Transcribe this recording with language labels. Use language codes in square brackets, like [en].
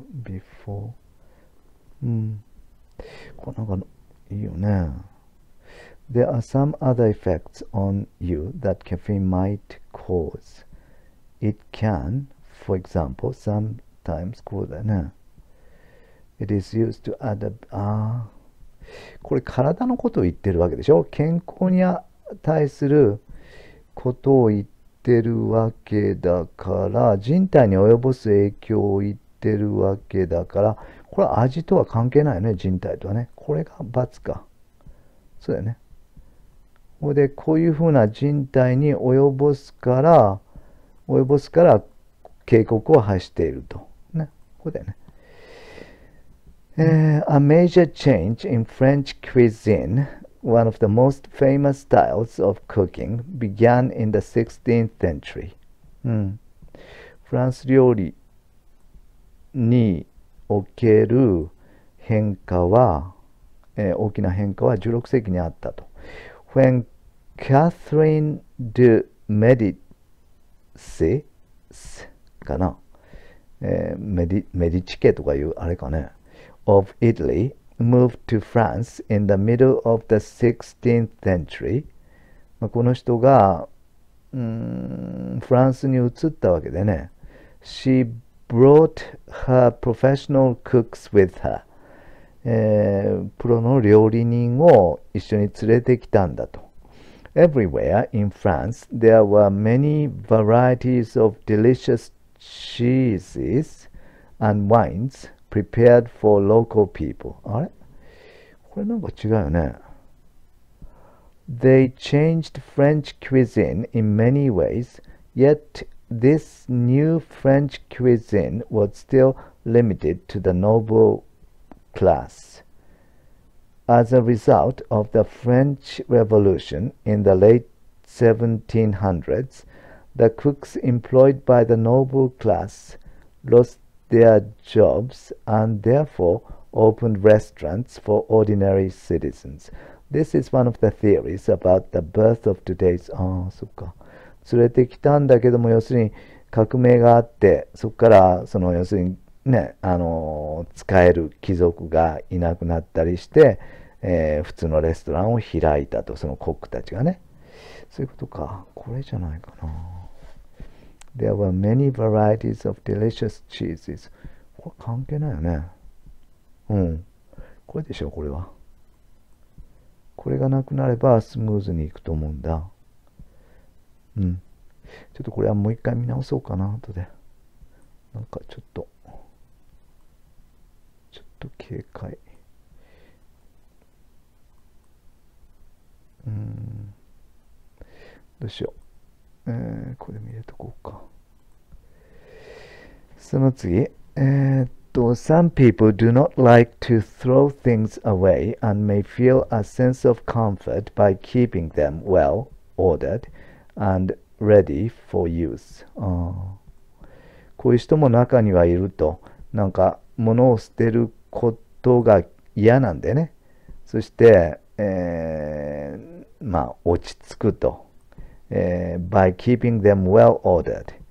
[ja] これなんかいいよね。 [en] There are some other effects on you that caffeine might cause. It can, for example, sometimes [ja] こうだよね。 [en] It is used to add [ja] これ体のことを言ってるわけでしょ。健康に対することを言ってるわけだから、人体に及ぼす影響を言ってるわけだから、これは味とは関係ないよね、人体とはね。これが×か。そうだよね。で、こういうふうな人体に及ぼすから警告を発していると。ね。ここだよね。 [en] A major change in French cuisine, one of the most famous styles of cooking, began in the 16th century. [ja] フランス料理における変化は、大きな変化は16世紀にあったと。 [en] When Catherine de Medici [ja] かな、メディチ家とかいうあれかね、 [en] of Italy moved to France in the middle of the 16th century. [ja] この人がフランスに移ったわけでね。 [en] She brought her professional cooks with her. [ja] プロの料理人を一緒に連れてきたんだと。 [en] Everywhere in France, there were many varieties of delicious cheeses and wines prepared for local people. [ja] あれこれなんか違うよね。 [en] They changed French cuisine in many ways, yet this new French cuisine was still limited to the noble class. As a result of the French Revolution in the late 1700s, the cooks employed by the noble class lost their jobs and therefore opened restaurants for ordinary citizens. This is one of the theories about the birth of today's... [ja] そっか。連れてきたんだけども、要するに革命があって、そこから要するにね、使える貴族がいなくなったりして、普通のレストランを開いたと、そのコックたちがね。そういうことか。これじゃないかな。 [en] There were many varieties of delicious cheeses. [ja] これ関係ないよね。これでしょ、これは。これがなくなればスムーズにいくと思うんだ。ちょっとこれはもう一回見直そうかな、後で。なんかちょっと警戒。どうしよう。これも入れとこうか。その次。 [en] Some people do not like to throw things away and may feel a sense of comfort by keeping them well ordered and ready for use. [ja] こういう人も中にはいると、なんか物を捨てることが嫌なんでね。そして、落ち着くと。 [en] by keeping them well ordered.